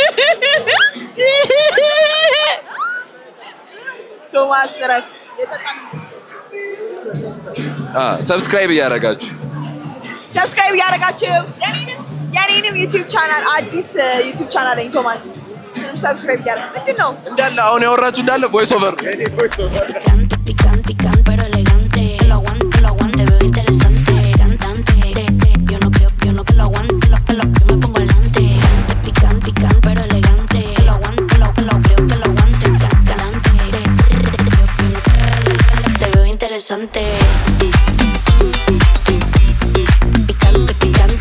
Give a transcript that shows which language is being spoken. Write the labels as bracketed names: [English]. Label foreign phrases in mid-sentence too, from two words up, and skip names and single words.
[Amharic] ቶማስ ረፍ ሰብስክራይብ እያደረጋችሁ የኔንም ዩቲዩብ ቻናል አዲስ ዩቲዩብ ቻናል ነኝ ቶማስ። እሱንም ሰብስክራይብ እያደረግ ምንድን ነው እንዳለ አሁን ያወራችሁ እንዳለ [English] voice over [Spanish] Picante, picante, picante, pero elegante. Lo aguante, veo interesante. Cantante, yo no creo que lo aguante, lo que me pongo delante. Picante, picante, pero elegante. Lo creo que lo aguante. Cantante, yo no te veo interesante. Picante, picante.